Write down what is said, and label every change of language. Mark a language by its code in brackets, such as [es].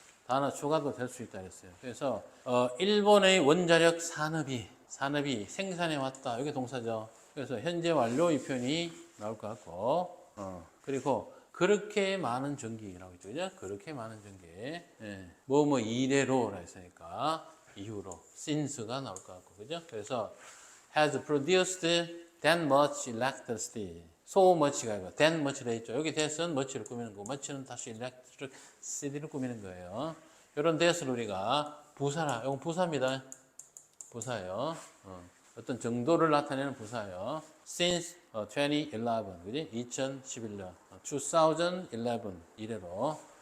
[ko] 단어 추가도 될 수 있다 했어요. 그래서 일본의 원자력 산업이 생산해 왔다. 이게 동사죠. 그래서 현재 완료 이 표현이 나올 것 같고 그리고 그렇게 많은 전기라고 했죠. 그죠? 그렇게 많은 전기. 뭐 이래로라 했으니까 이후로 since가 나올 것 같고 그죠? [en] 그래서 has produced that much electricity. [ko] so much가 아니고 that much라 했죠. 여기 that은 much를 꾸미는 거고 much는 다시 electricity를 꾸미는 거예요. 이런 that을 우리가 부사라. 이건 부사입니다. 부사예요. 어떤 정도를 나타내는 부사예요. [en] since 2011, [ko] 그지? 2011년, 2011 이래로.